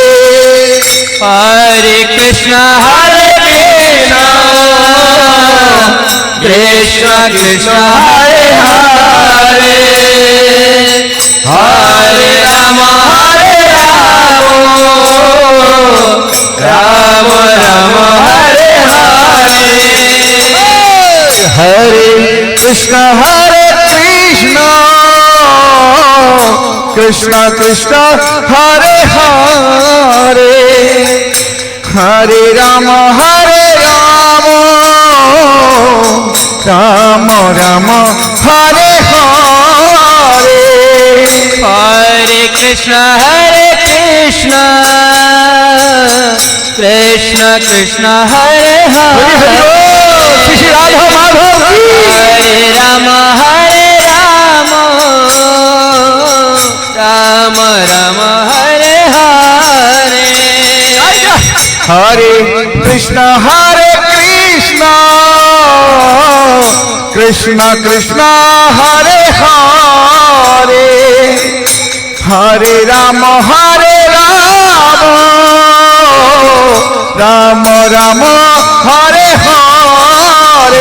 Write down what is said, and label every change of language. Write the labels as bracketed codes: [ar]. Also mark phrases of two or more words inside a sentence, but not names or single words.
[sa] हरे कृष्ण कृष्ण कृष्ण हरे हरे हरे राम राम राम हरे हरे। हरे कृष्ण कृष्ण कृष्ण हरे हरे हरे राम রাম রাম হরে হরে हरे कृष्ण, कृष्ण कृष्ण, हरे [bn] হরি হরি Hare. বল, শ্রী শ্রী রাধা মাধব কি? [sa] हरे राम, राम राम, हरे हरे. হরে কৃষ্ণ কৃষ্ণ কৃষ্ণ হরে হরে হরে রাম রাম রাম হরে হরে